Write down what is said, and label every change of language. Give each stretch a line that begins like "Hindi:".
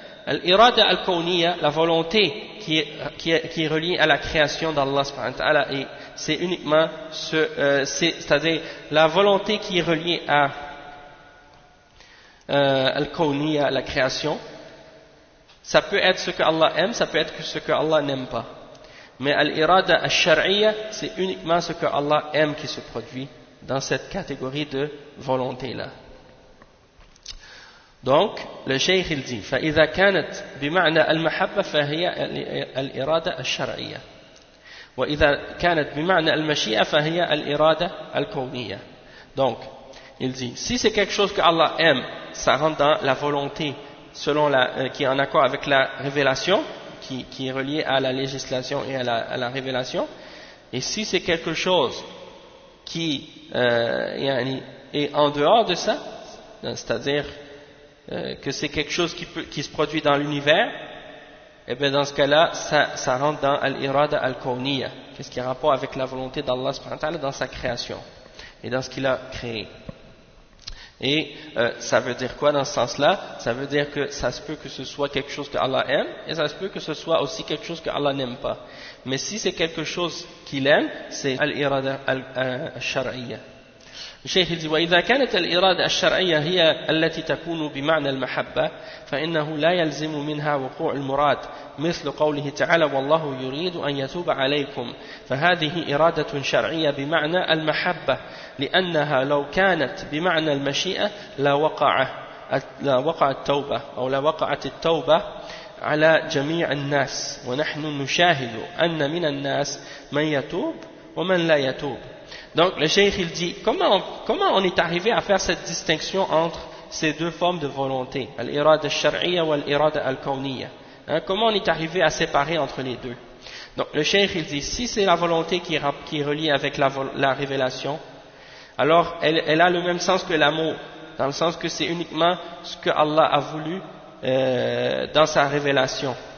French: Al-irada al-kawniyya, la volonté qui est reliée à la création d'Allah subhanahu wa ta'ala, et c'est uniquement c'est-à-dire la volonté qui est reliée à al-kawniyya, la création. Ça peut être ce que Allah aime, ça peut être ce que Allah n'aime pas. Mais al-irada al-shar'iyya, c'est uniquement ce que Allah aime qui se produit dans cette catégorie de volonté-là. Donc, le cheikh il dit
Arabic: فإذا كانت بمعنى المحبة فهي الإرادة الشرعية وإذا كانت بمعنى المشيئة فهي الإرادة الكونية.
French: Donc, il dit, si c'est quelque chose que Allah aime, ça rentre dans la volonté selon qui est en accord avec la révélation, qui est relié à la législation et à la révélation. Et si c'est quelque chose qui est en dehors de ça, c'est-à-dire que c'est quelque chose qui se produit dans l'univers, et bien dans ce cas-là, ça rentre dans al-irada al-kawniyya, qu'est-ce qui a rapport avec la volonté d'Allah subhanahu wa ta'ala dans sa création et dans ce qu'il a créé. Et ça veut dire quoi dans ce sens-là? Ça veut dire que ça se peut que ce soit quelque chose que Allah aime, et ça se peut que ce soit aussi quelque chose que Allah n'aime pas. Mais si c'est quelque chose qu'il aime, c'est al-irada al-shar'iyya.
Arabic: الشيخ يقول وإذا كانت الإرادة الشرعية هي التي تكون بمعنى المحبة فإنه لا يلزم منها وقوع المراد مثل قوله تعالى والله يريد أن يتوب عليكم فهذه إرادة شرعية بمعنى المحبة لأنها لو كانت بمعنى المشيئة لوقعت التوبة أو لوقعت التوبة على جميع الناس ونحن نشاهد أن من الناس من يتوب ومن لا يتوب.
French: Donc le cheikh il dit comment on est arrivé à faire cette distinction entre ces deux formes de volonté, al-irada al-shar'iyya ou al-irada al-kawniyya, comment on est arrivé à séparer entre les deux. Donc le cheikh il dit si c'est la volonté qui est reliée avec la révélation, alors elle a le même sens que l'amour, dans le sens que c'est uniquement ce que Allah a voulu dans sa révélation.